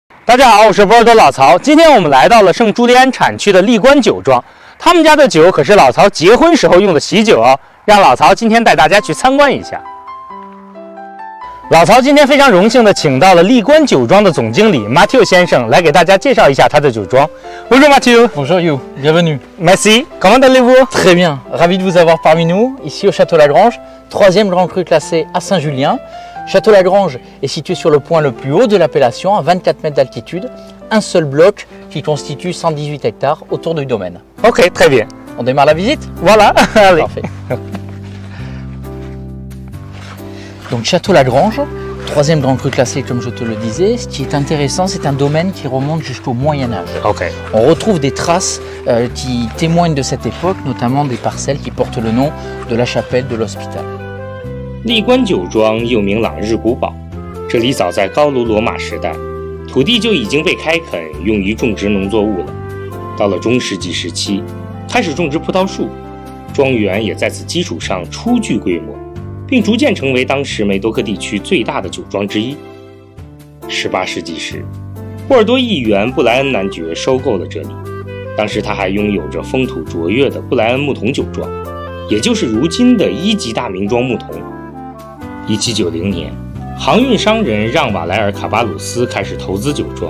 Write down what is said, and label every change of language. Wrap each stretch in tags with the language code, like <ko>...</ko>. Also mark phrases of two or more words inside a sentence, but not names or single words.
<zh>大家好，我是波尔多老曹。今天我们来到了圣朱利安产区的利关酒庄，他们家的酒可是老曹结婚时候用的喜酒哦。让老曹今天带大家去参观一下。老曹今天非常荣幸的请到了利关酒庄的总经理 Mathieu 先生来给大家介绍一下他的酒庄。Bonjour Mathieu.</zh> <fr>Bonjour You, bienvenue. Merci. Comment allez-vous? Très bien, ravi de vous avoir parmi nous, ici au Château-Lagrange, 3e grand cru classé à Saint-Julien. Château-Lagrange est situé sur le point le plus haut de l'appellation, à 24 mètres d'altitude, un seul bloc qui constitue 118 hectares autour du domaine. Ok, très bien. On démarre la visite? Voilà, allez. Parfait. Donc Château-Lagrange, 3e grand cru classé comme je te le disais. Ce qui est intéressant, c'est un domaine qui remonte jusqu'au Moyen-Âge. Ok. On retrouve des traces qui témoignent de cette époque, notamment des parcelles qui portent le nom de la chapelle de l'Hospital.</fr> <zh>利关酒庄又名朗日古堡，这里早在高卢罗马时代，土地就已经被开垦，用于种植农作物了。到了中世纪时期，开始种植葡萄树，庄园也在此基础上初具规模，并逐渐成为当时梅多克地区最大的酒庄之一。18世纪时，波尔多议员布莱恩男爵收购了这里，当时他还拥有着风土卓越的布莱恩木桶酒庄，也就是如今的1级大名庄木桶。1790年，航运商人让瓦莱尔卡巴鲁斯开始投资酒庄。</zh>